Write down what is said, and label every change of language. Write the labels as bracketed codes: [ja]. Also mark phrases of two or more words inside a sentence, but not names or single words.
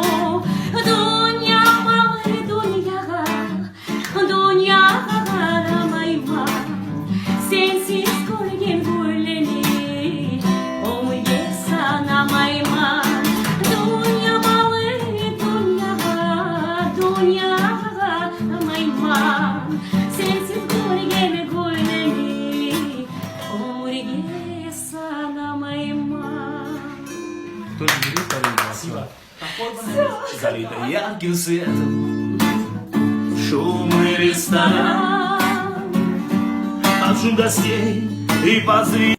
[crh] Dünya malı dünyaga karamayma, sensiz görgen gülleni, ömrüye sanamayma. Dünya malı dünyaga karamayma, sensiz görgen gülleni, ömrüye sanamayma. [ru] Спасибо. Залито ярким светом шумный ресторан, от шум гостей и позрителей.